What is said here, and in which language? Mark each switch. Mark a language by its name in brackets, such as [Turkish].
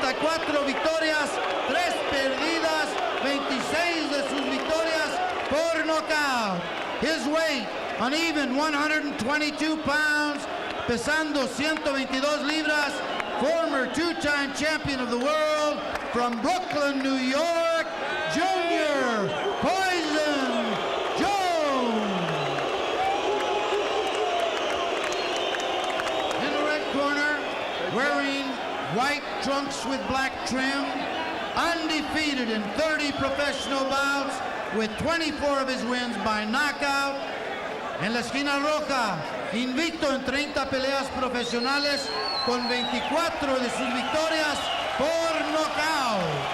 [Spanish] 34 victorias, 3 perdidas, 26 de sus victorias por nocaut. [English] His weight, an even 122 pounds, [Spanish] pesando 122 libras, [English] former two-time champion of the world from Brooklyn, New York, Junior Poison Jones. In the red corner, wearing white trunks with black trim, undefeated in 30 professional bouts, with 24 of his wins by knockout. [Spanish] En la esquina roja, invicto en 30 peleas profesionales, con 24 de sus victorias por nocaut.